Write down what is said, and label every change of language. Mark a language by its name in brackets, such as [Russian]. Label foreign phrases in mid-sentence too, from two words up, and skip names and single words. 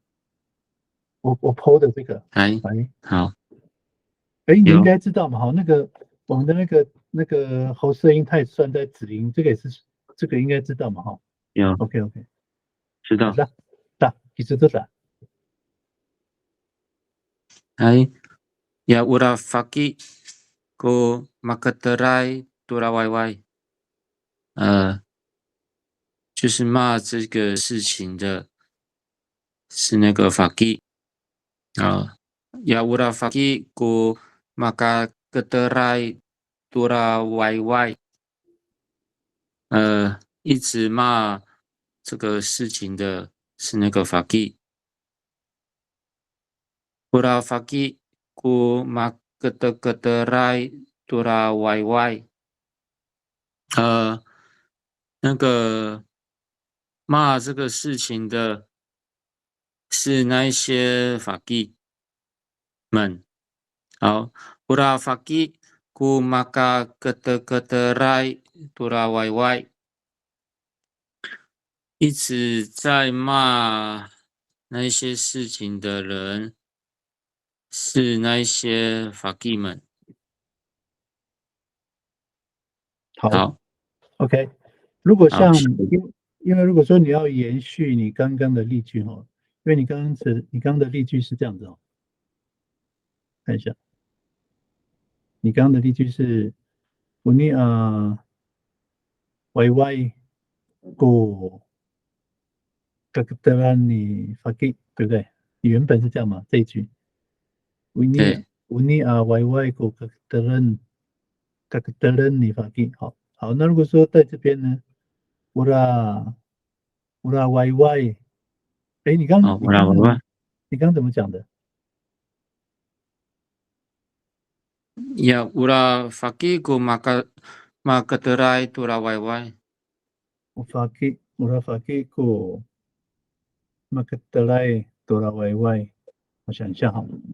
[Chinese] 我 PO 的这个，好，你应该知道嘛，那个我们的那个喉塞音，它也算在子音，这个应该知道嘛，有 OK，知道。其实都是。 [Amis] Ya ura faki ko makaterai tura wai wai， [Chinese] 就是骂这个事情的是那个 faki [Amis] ya ura faki ko makaterai tura wai wai， [Chinese] 一直骂这个事情的是那个 [Amis] faki。Ura faki ku makaterai tura wai wai， [Chinese] 那个骂这个事情的是那一些法纪们。 [Amis] 好 ，ura faki ku makaterai tura wai wai， [Chinese] 一直在骂那一些事情的人是那一些法纪们。好，OK。如果像因为如果说你要延续你刚刚的例句因为你刚刚的例句是这样子看一下，你刚刚的例句是 [Amis] uni wai wai ko kakteran ni faki， [Chinese] 对不对？你原本是这样嘛？这一句 [Amis] uni wai wai ko kakteran ni faki。 [Chinese] 好，那如果说在这边呢 ， [Amis] ura wai wai， [Chinese] 你刚怎么讲的 [Amis] ？Ya ura faki ku makaterai tura wai wai。 ura faki ko makaterai tura wai wai。 [Chinese] 我想一下哈，